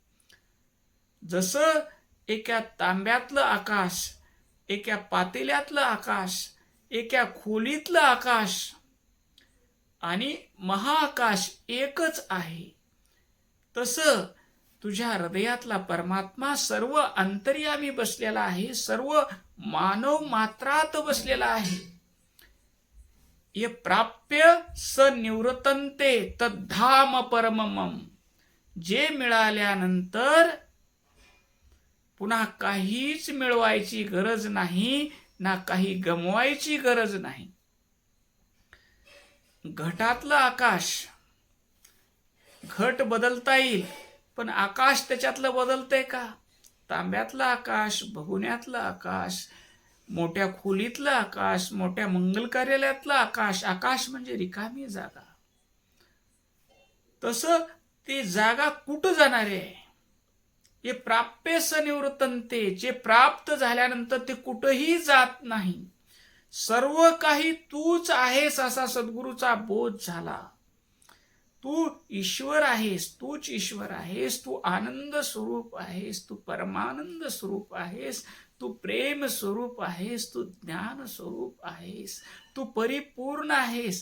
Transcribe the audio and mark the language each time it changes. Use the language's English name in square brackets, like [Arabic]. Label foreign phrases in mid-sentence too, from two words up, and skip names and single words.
[Marathi] जसं एका तांब्यातलं आकाश, एका पातेल्यातलं आकाश, एका खोलीतलं आकाश आणि महाआकाश एकच आहे. तसं तुझ्या हृदयातला परमात्मा सर्व अंतर्यामी बसलेला आहे, सर्व मानव मात्रात बसलेला आहे. [Sanskrit] ये प्राप्य स निवृत्तन्ते तद्धाम परममम. [Marathi] जे मिळाल्यानंतर पुन्हा काहीच मिळवायची गरज नाही, ना काही गमवायची गरज नाही. घटातलं आकाश, घट बदलता येईल, पण आकाश त्याच्यातलं बदलतंय का? तांब्यातलं आकाश, भगुन्यातलं आकाश, मोठ्या खोलीतलं आकाश, मोठ्या मंगल कार्यालयातलं आकाश, आकाश म्हणजे रिकामी जागा. तसं ती जागा कुठं जाणार आहे? [Sanskrit] हे प्राप्य स निवृत्तन्ते, [Marathi] जे प्राप्त झाल्यानंतर ते कुठंही जात नाही. सर्व काही तूच आहेस असा सद्गुरूचा बोध झाला. तू ईश्वर आहेस, तूच ईश्वर आहेस, तू आनंद स्वरूप आहेस, तू परमानंद स्वरूप आहेस, तू प्रेम स्वरूप आहेस, तू ज्ञान स्वरूप आहेस, तू परिपूर्ण आहेस.